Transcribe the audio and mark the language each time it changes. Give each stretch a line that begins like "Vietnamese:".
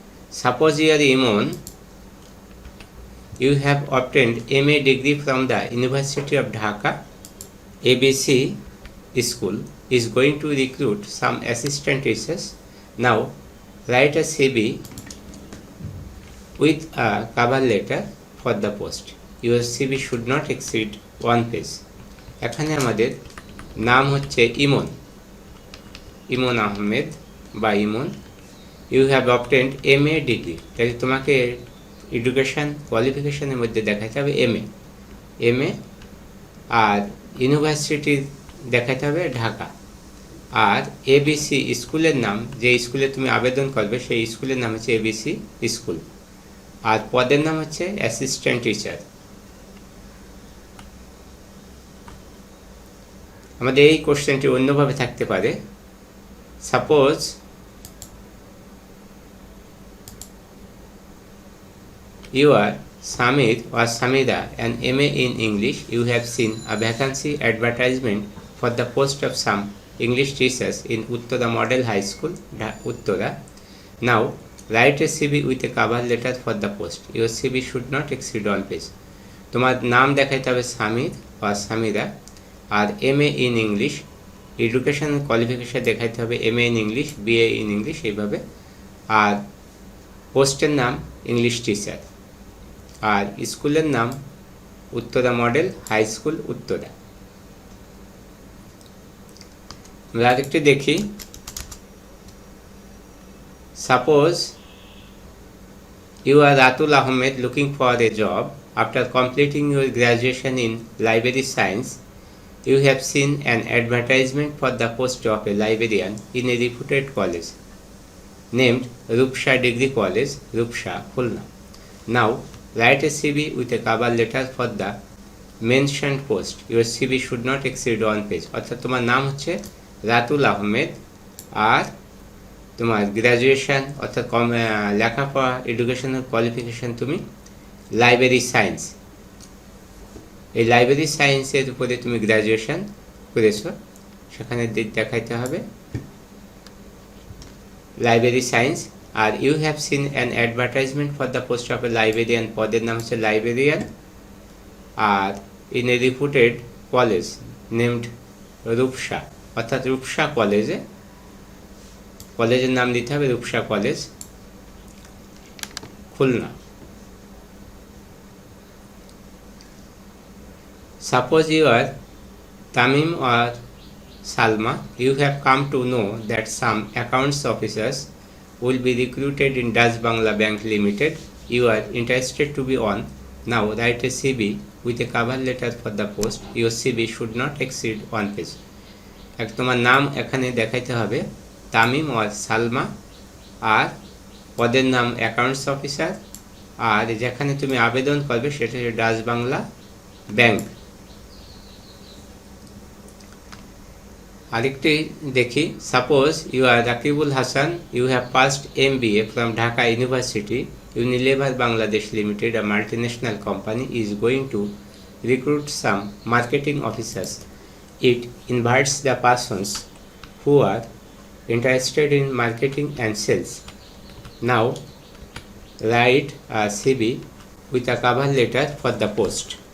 English: Suppose you are Imon, you have obtained MA degree from the University of Dhaka. ABC school is going to recruit some assistant teachers. Now write a CV with a cover letter for the post. Your CV should not exceed 1 page.
Bangla: এখানে আমাদের নাম হচ্ছে ইমন আহমেদ বা ইমন।
English: you have obtained MA degree,
Bangla: তাহলে তোমাকে education কোয়ালিফিকেশানের মধ্যে দেখাতে হবে MA, আর ইউনিভার্সিটি দেখাতে হবে ঢাকা। আর এবিসি স্কুলের নাম, যে স্কুলে তুমি আবেদন করবে সেই স্কুলের নাম হচ্ছে এবিসি স্কুল। আর পদের নাম হচ্ছে অ্যাসিস্ট্যান্ট টিচার। আমাদের এই কোশ্চেনটি অন্যভাবে থাকতে পারে।
English: Suppose you are Samir or Samira, an MA in English. You have seen a vacancy advertisement for the post of some English teachers in Uttara Model High School, Uttara. Now, write a CV with a cover letter for the post. Your CV should not exceed 1 page.
Bangla: তোমার নাম দেখাইতে হবে সামির বা সামিরা, আর MA in English, education qualification দেখাইতে হবে MA in English, BA in English, এইভাবে। আর পোস্টের নাম ইংলিশ টিচার, আর স্কুলের নাম Uttara model high school, Uttara. আমরা আরেকটি দেখি।
English: Suppose you are Ratul Ahmed looking for a job after completing your graduation in library science. You have seen an advertisement for the post of a librarian in a reputed college named Rupsa degree college, Rupsa, Khulna. Now write a CV with a cover letter for the mentioned post. Your CV should not exceed 1 page.
Bangla: অর্থাৎ তোমার নাম হচ্ছে রাতুল আহমেদ, আর তোমার graduation অর্থাৎ লেখাপড়া educational qualification তুমি library science, এই library সায়েন্সের উপরে তুমি গ্র্যাজুয়েশন করেছো, সেখানে দেখাইতে হবে library science. Are
English: you have seen an advertisement for the post of a librarian,
Bangla: পদের নাম হচ্ছে librarian, আর
English: in a reputed college named Rupsa,
Bangla: অর্থাৎ রূপসা কলেজে, কলেজের নাম দিতে হবে Rupsa college, Khulna.
English: Suppose you are Tamim or Salma, you have come to know that some accounts officers will be recruited in Dutch Bangla Bank Limited. You are interested to be on. Now write a CV with a cover letter for the post. Your CV should not exceed 1 page.
Bangla: এক তোমার নাম এখানে দেখাইতে হবে তামিম আর সালমা, আর পদের নাম accounts officer, আর যেখানে তুমি আবেদন করবে সেটা হচ্ছে ডাচ বাংলা ব্যাংক। আরেকটি দেখি।
English: Suppose you are Rakibul Hasan, you have passed MBA from Dhaka University. Unilever Bangladesh Limited, a multinational company, is going to recruit some marketing officers. It invites the persons who are interested in marketing and sales. Now write a CV with a cover letter for the post.